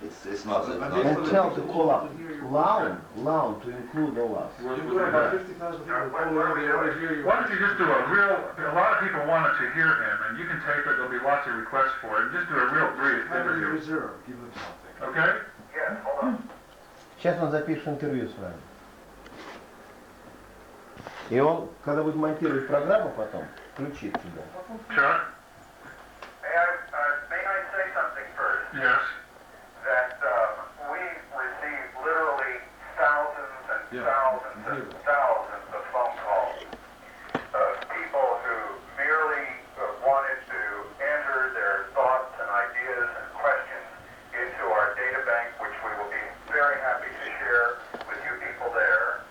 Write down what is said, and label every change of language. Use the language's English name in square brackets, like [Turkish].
[English] It's not that. And tell to call up loud to include all us. You've got about 50,000 people calling over there to hear you. Why don't you just do a lot of people wanted to hear him, and you can tape it, there'll be lots of requests for it, and just do a real brief Have it in interview. reserve. Give them something. Okay? Yes, hold on. [Russian] Сейчас он запишет интервью с вами. И он, когда будет монтировать программу потом, включит тебя. [English] Chuck? May I say something first? Yes. That we receive literally thousands and thousands of phone calls of people who merely wanted to enter their thoughts and ideas and questions into our data bank, which we will be very happy to share with you people there.